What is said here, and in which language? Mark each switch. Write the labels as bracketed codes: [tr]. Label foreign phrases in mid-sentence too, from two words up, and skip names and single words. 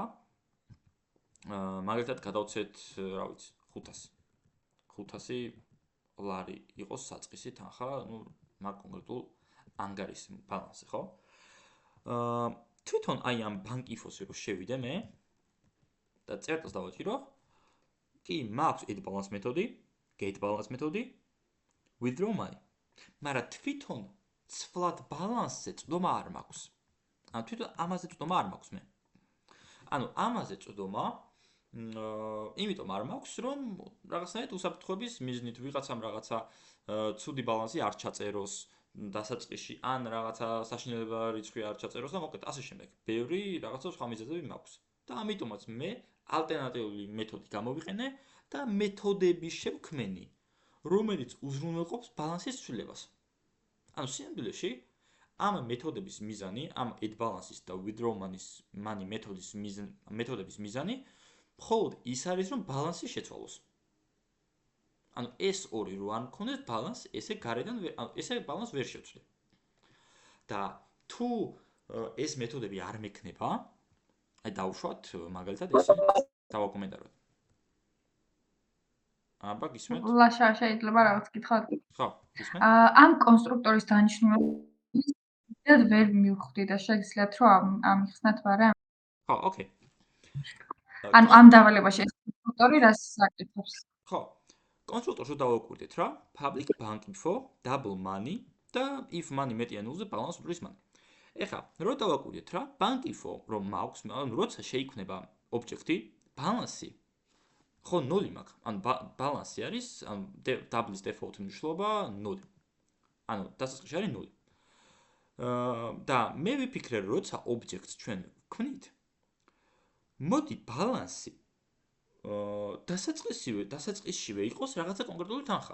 [ka] მაგალითად გადავცეთ, რა ვიცი, 500. 500 ლარი იყოს საწყისი თანხა, ნუ მაგ კონკრეტულ ანგარის ბალანსი, ხო? თვითონ აი ამ [en] bank info- [ka] ში რო შევიდე მე და წერტილს დავაჭირო, კი, მაქვს [en] add balance [ka] მეთოდი, [en] get balance [ka] მეთოდი, [en] withdraw money. [ka] მაგრამ თვითონ ცვლად ბალანსზე წვდომა არ მაქვს. ანუ თვითონ ამაზე წვდომა არ მაქვს მე. ანუ ამაზე წვდომა იმიტომ არ მაქვს, რომ რაღაცნაირად უსაფრთხოების მიზნით ვიღაცამ რაღაცა ცუდი ბალანსი არ ჩაწეროს დასაწყისში, ან რაღაცა საშინელება რიცხვი არ ჩაწეროს და მოკლედ ასე შემდეგ. ბევრი რაღაცა სხვა მიზეზები მაქვს. და ამიტომაც მე ალტერნატიული მეთოდი გამოვიყენე და მეთოდები შევქმენი, რომელიც უზრუნველყოფს ბალანსის ცვლილებას. ანუ სინამდვილეში ამ მეთოდების მიზანი, ამ [en] add balance- [ka] ის და [en] withdraw money [ka] მეთოდების მიზანი მხოლოდ ის არის, რომ ბალანსი შეცვალოს. ანუ ეს ორი რო არ მქონდეს ბალანს, ესე ბალანს ვერ შევცვლი. და თუ ეს მეთოდები არ მექნება, აი დავუშვათ მაგალითად ესე დავაკომენტაროთ. აბა გისმენთ? ლაშა შეიძლება რაღაც კითხავთ? ხო, გისმენთ? ამ კონსტრუქტორის დანიშნულებას ვერ მივხვდი და შეგიძლიათ რომ ამიხსნათ ვარა? ხო, ოკეი. ანუ ამ დავალებაში ეს კონსტრუქტორი რას აკეთებს? ხო. კონსტრუქტორს დავაკვირდით რა, [en] public bank info, double money და if money [ka] მეტია ნულზე [en] balance უდრის money. [ka] ეხლა, რო დავაკვირდით რა, [en] bank info [ka] რომ მაქვს, ანუ როცა შეიქმნება ობიექტი, balance-ი ხო 0 მაქვს. ანუ balance-ი არის, ანუ double-ის default მნიშვნელობა 0. ანუ დასაწყისში არის 0. და მე ვიფიქრე, როცა ობიექტს ჩვენ ვქმნით, მოდი balance-ი დასაწყისშივე იყოს რაღაცა კონკრეტული თანხა.